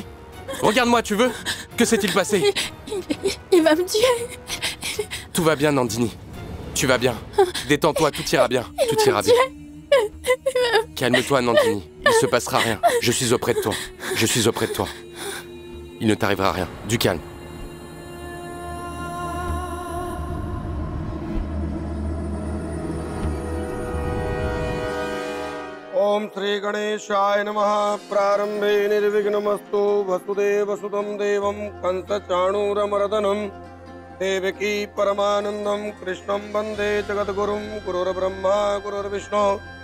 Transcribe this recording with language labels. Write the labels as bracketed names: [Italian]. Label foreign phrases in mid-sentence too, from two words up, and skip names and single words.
[French] Regarde-moi, tu veux? Que s'est-il passé? Il va me tuer. Tout va bien, Nandini. Tu vas bien. Détends-toi, tout ira bien. Tout ira bien. Calme-toi, Nandini. Il se passera rien. Je suis auprès de toi. Je suis auprès de toi. Il ne t'arrivera rien. Du calme. [Sanskrit] ॐ श्री गणेशाय नमः प्रारम्भे निर्विघ्नमस्तु वसुदेव सुतं देवं कंस चाणूर मर्दनम् देवकी परमानन्दं कृष्णं वन्दे जगद्गुरुम् गुरुर् ब्रह्मा गुरुर् विष्णुः.